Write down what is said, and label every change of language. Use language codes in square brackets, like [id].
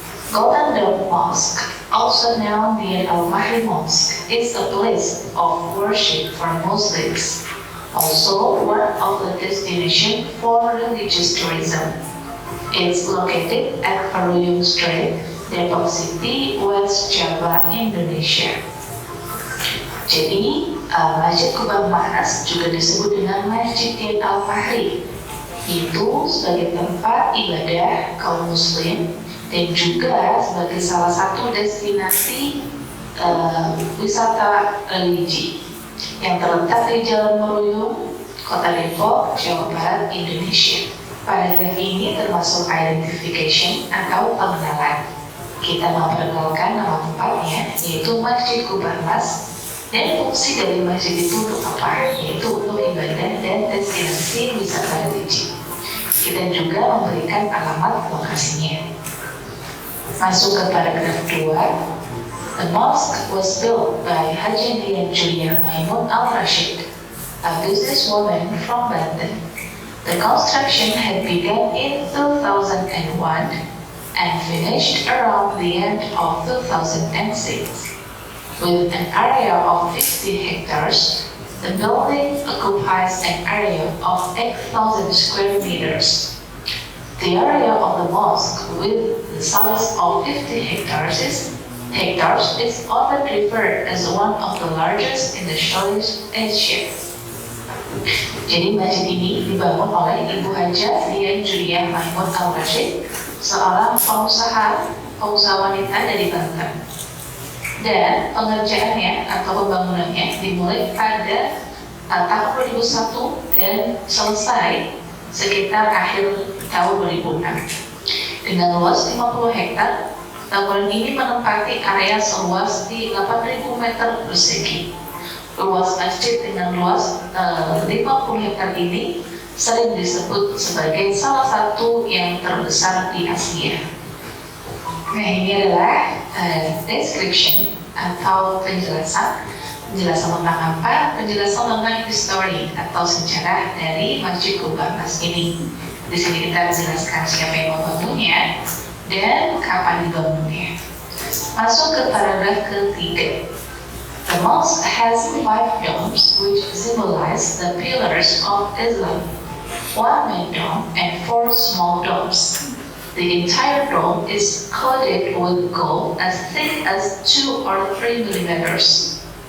[en] Golden Dome Mosque, also known the Al-Mahri Mosque, is a place of worship for Muslims. Also one of the destination for religious tourism. It's located at Paruyung Street, Depok City, West Java, Indonesia. [id] Jadi, Masjid Kubah Mas juga disebut dengan Masjid Al-Mahri. Itu sebagai tempat ibadah kaum muslim dan juga sebagai salah satu destinasi wisata religi yang terletak di Jalan Meruyung, Kota Depok, Jawa Barat, Indonesia. Paragraf ini termasuk identification atau pengenalan. Kita memperkenalkan nama tempatnya, yaitu Masjid Kubah Mas, dan fungsi dari masjid itu untuk apa? Yaitu untuk ibadah dan destinasi wisata religi. Kita juga memberikan alamat lokasinya. Masuk ke paragraf 2. [en] The mosque was built by Haji Nian Julia Maimun Al-Rashid, a businesswoman from London. The construction had begun in 2001 and finished around the end of 2006. With an area of 50 hectares, the building occupies an area of 8,000 square meters. The area of the mosque with the size of 50 hectares is often referred as one of the largest in the Southeast Asia. [id] Jadi masjid ini dibangun oleh Ibu Hajah Nian Julia Maimun Al-Rashid, seorang pengusaha wanita dari Banten. Dan pengerjaannya atau pembangunannya dimulai pada tahun 2001 dan selesai sekitar akhir tahun 2006. Dengan luas 50 hektar, bangunan ini menempati area seluas di 8.000 meter persegi. Luas masjid dengan luas 50 hektar ini sering disebut sebagai salah satu yang terbesar di Asia. Nah, ini adalah description atau penjelasan tentang apa? Penjelasan tentang history atau sejarah dari Masjid Kubah Mas ini. Di sini kita menjelaskan siapa yang membangunnya dan kapan dibangunnya. Masuk ke paragraf ketiga. [en] The mosque has 5 domes which symbolize the pillars of Islam, 1 main dome and 4 small domes. The entire dome is coated with gold as thick as 2 or 3 millimeters.